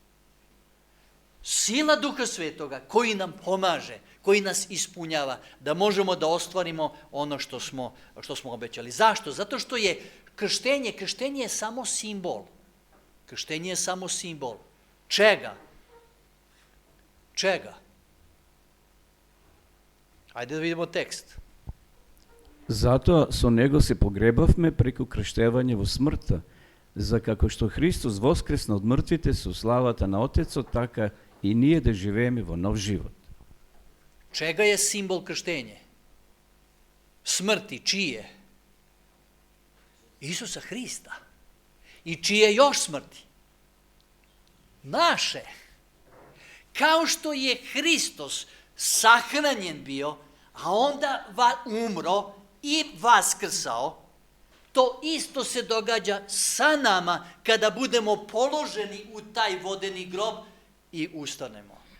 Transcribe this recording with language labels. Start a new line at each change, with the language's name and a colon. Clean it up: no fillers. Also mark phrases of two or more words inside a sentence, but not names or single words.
Serbian: Sila Duha Svetoga koji nam pomaže, koji nas ispunjava, da možemo da ostvarimo ono što smo obećali. Zašto? Zato što je krštenje je samo simbol. Krštenje je samo simbol. Čega? Čega? Ajde da vidimo tekst.
Macedonian: Zato со него се погребавме преку крштевање во смртта, за како што Христос воскресна од мртвите со славата на Отецот, така и ние да живееме во нов живот.
Serbian: Čega je simbol krštenje? Smrti, čije? Isusa Hrista. I čije još smrti? Naše. Kao što je Hristos sahranjen bio, a onda umro i vaskrsao, to isto se događa sa nama kada budemo položeni u taj vodeni grob i ustanemo.